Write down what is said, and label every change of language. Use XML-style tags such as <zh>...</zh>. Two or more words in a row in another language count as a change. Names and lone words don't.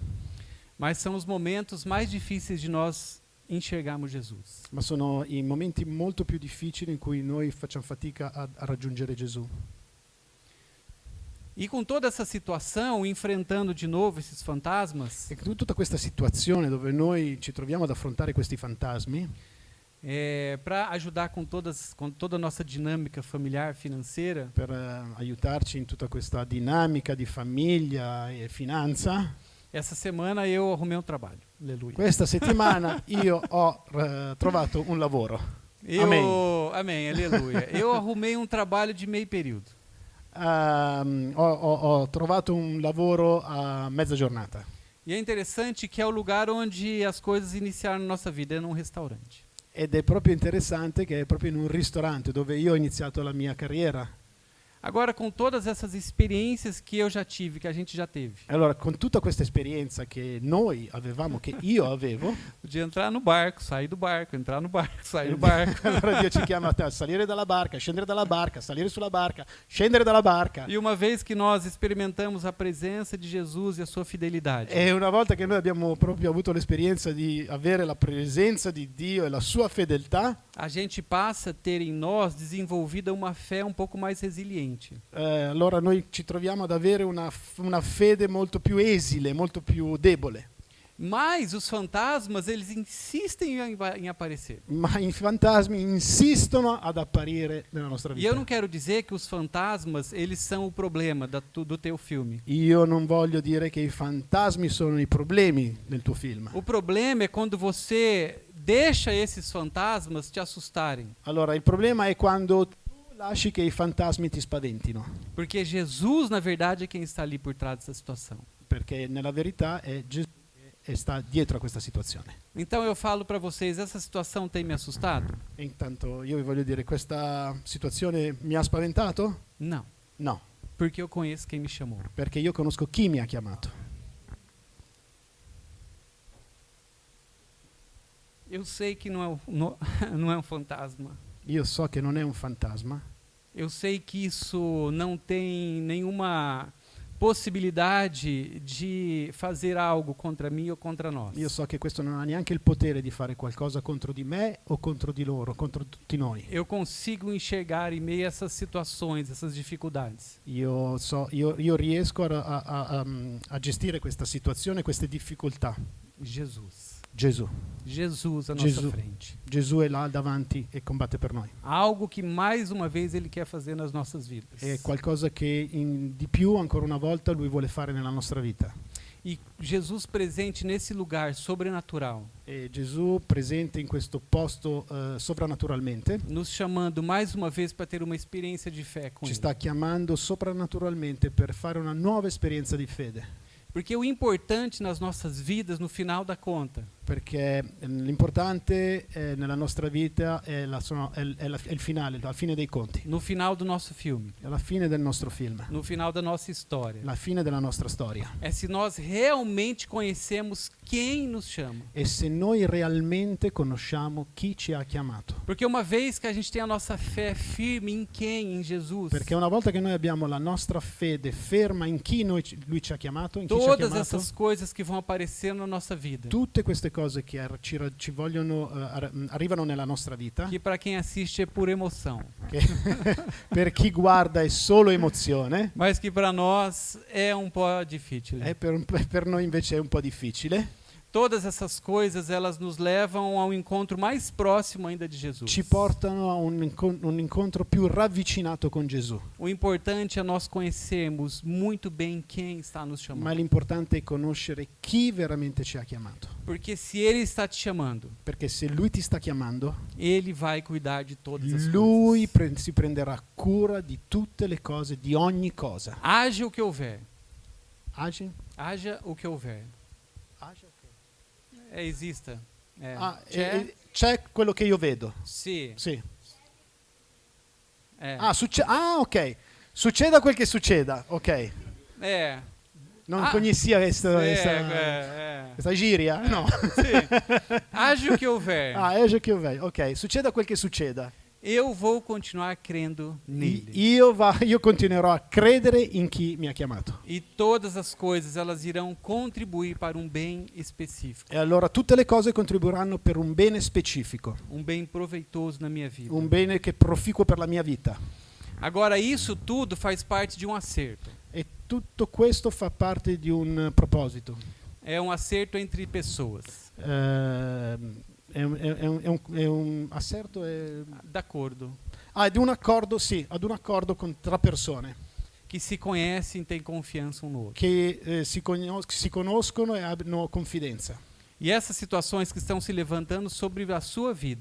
<pt>Mas são os momentos mais difíceis de nós enxergarmos Jesus.</pt> <it>ma sono i momenti molto più difficili in cui noi facciamo fatica a raggiungere Gesù.</it> <pt>E com toda essa situação, enfrentando de novo esses fantasmas,</pt> <it>E tutta questa situazione dove noi ci troviamo ad affrontare questi fantasmi,</it> <pt>para ajudar com toda a nossa dinâmica familiar, financeira,</pt> <it>per aiutarci in tutta questa dinamica di famiglia e finanza,</it> <pt>essa semana eu arrumei um trabalho. Aleluia.</pt> <it>questa settimana io ho trovato un lavoro.</it> <pt>Amém, aleluia. Eu arrumei um trabalho de meio período.</pt> <it>Ho trovato un lavoro a mezza giornata.</it> <pt>E é interessante que é o lugar onde as coisas iniciaram na nossa vida, é num restaurante.</pt> <it>Ed è proprio interessante che è proprio in un ristorante dove io ho iniziato la mia carriera.</it> <pt>Agora, com todas essas experiências que eu já tive, que a gente já teve,</pt> <it>Allora, con tutta questa esperienza che noi avevamo, che io avevo,</it> <pt>de entrar no barco, sair do barco, entrar no barco, sair do barco.</pt> <it>allora Dio ci chiama a salire dalla barca, scendere dalla barca, salire sulla barca, scendere dalla barca.</it> <pt>E uma vez que nós experimentamos a presença de Jesus e a sua fidelidade,</pt> <it>E una volta che noi abbiamo proprio avuto l'esperienza di avere la presenza di Dio e la sua fedeltà,</it> <pt>a gente passa a ter em nós desenvolvida uma fé um pouco mais resiliente.</pt> <it>allora noi ci troviamo ad avere una fede molto più esile, molto più debole.</it> <pt>Mas os fantasmas, eles insistem em aparecer.</pt> <it>Ma i fantasmi insistono ad apparire nella nostra</it> <pt>E eu não</pt> <it>vita.</it> <pt>quero dizer que os fantasmas, eles são o problema do teu filme.</pt> <it>Io non voglio dire che i fantasmi sono i problemi del tuo film.</it> <pt>O problema é quando você deixa esses fantasmas te assustarem.</pt> <it>Allora, il problema è quando tu lasci che i fantasmi ti spaventino,</it> <pt>Porque Jesus, na verdade, é quem está ali por trás dessa situação.</pt> <it>perché nella verità è Gesù che sta dietro a questa situazione.</it> <pt>Então eu falo para vocês, essa situação tem me assustado?</pt> <it>E intanto io vi voglio dire, questa situazione mi ha spaventato?</it> <pt>Não,</pt> <it>No,</it> <pt>porque eu conheço quem me chamou.</pt> <it>perché io conosco chi mi ha chiamato.</it> <pt>Eu sei que não é um fantasma.</pt> <it>Io so che non è un fantasma,</it> <pt>Eu sei que isso não tem nenhuma possibilidade de fazer algo contra mim ou contra nós.</pt> <it>io so che questo non ha neanche il potere di fare qualcosa contro di me o contro di loro, contro tutti noi.</it> <pt>Eu consigo enxergar em meio a essas situações, essas dificuldades.</pt> <it>Io riesco a gestire questa situazione, queste difficoltà.</it> <pt>Jesus.</pt> <it>Gesù</it> <pt>À nossa</pt> <it>Gesù.</it> <pt>frente.</pt> <it>Gesù è là davanti e combatte per noi.</it> <pt>Algo que mais uma vez Ele quer fazer nas nossas vidas.</pt> <it>È qualcosa che di più ancora una volta lui vuole fare nella nostra vita.</it> <pt>E Jesus presente nesse lugar sobrenatural,</pt> <it>E Gesù presente in questo posto soprannaturalmente</it> <pt>nos chamando mais uma vez para ter uma experiência de fé com</pt> <it>ci</it> <pt>Ele.</pt> <it>sta chiamando soprannaturalmente per fare una nuova esperienza di fede.</it> <pt>Porque o importante nas nossas vidas, no final da conta,</pt> <it>perché l'importante nella nostra vita è il finale, la fine dei conti,</it> <pt>no final do nosso filme,</pt> <it>è la fine del nostro film,</it> <pt>no final da nossa história.</pt> <it>la fine della nostra storia.</it> <pt>É se nós realmente conhecemos quem nos chama.</pt> <it>E se noi realmente conosciamo chi ci ha chiamato.</it> <pt>Porque uma vez que a gente tem a nossa fé firme em quem? Em Jesus.</pt> <it>Perché una volta che noi abbiamo la nostra fede ferma in chi lui ci ha chiamato, in chi ci ha</it> <pt>Todas</pt> <it>chiamato,</it> <pt>essas coisas que vão aparecer na nossa vida.</pt> <it>tutte queste cose che ci vogliono, arrivano nella nostra vita,</it> <pt>Que para quem assiste é por emoção.</pt> <it>che per chi guarda è solo emozione,</it> <pt>Mas que para nós é um</pt> <it>po' difficile. per noi invece è un po' difficile.</it> <pt>Todas essas coisas, elas nos levam ao encontro mais próximo ainda de Jesus.</pt> <it>Ci portano a un incontro più ravvicinato con Gesù.</it> <pt>O importante é nós conhecermos muito bem quem está nos</pt> <it>Ma</it> <pt>chamando.</pt> <it>l'importante è conoscere chi veramente ci ha chiamato.</it> <pt>Porque se Ele está te chamando,</pt> <it>Perché se lui ti sta chiamando,</it> <pt>Ele vai cuidar de todas as</pt> <it>lui</it> <pt>coisas.</pt> <it>si prenderà cura di tutte le cose, di ogni cosa.</it> <pt>Haja o que houver. Agi? Haja o que houver. Agi, ok. Exista.</pt> <it>C'è, c'è quello che io vedo.</it> <pt>Se.</pt> <it>Sì.</it> <pt>É. Ok.</pt> <it>Succeda quel che succeda. Ok.</it> <pt>É.</pt> <it>Non conhecia questa gíria? No.</it> <pt>Sim. Haja o que houver.</pt> <it>Agi che vai. Ok. Succeda quel che succeda.</it> <pt>Eu vou continuar crendo nele.</pt> <it>Io continuerò a credere in chi mi ha chiamato.</it> <pt>E todas as coisas, elas irão contribuir para um bem específico.</pt> <it>E allora tutte le cose contribuiranno per un bene specifico,</it> <pt>Um bem proveitoso na minha vida.</pt> <it>un bene che è proficuo per la mia vita.</it> <pt>Agora, isso tudo faz parte de um acerto.</pt> <it>E tutto questo fa parte di un proposito.</it> <pt>É um acerto entre pessoas.</pt> <it>È un asserto? D'accordo. È di un accordo, sì, ad un accordo tra persone</it> <pt>Que se conhecem e têm confiança um no outro.</pt> <it>che si conoscono e hanno confidenza.</it> <pt>E essas situações que estão se levantando sobre a sua vida,</pt>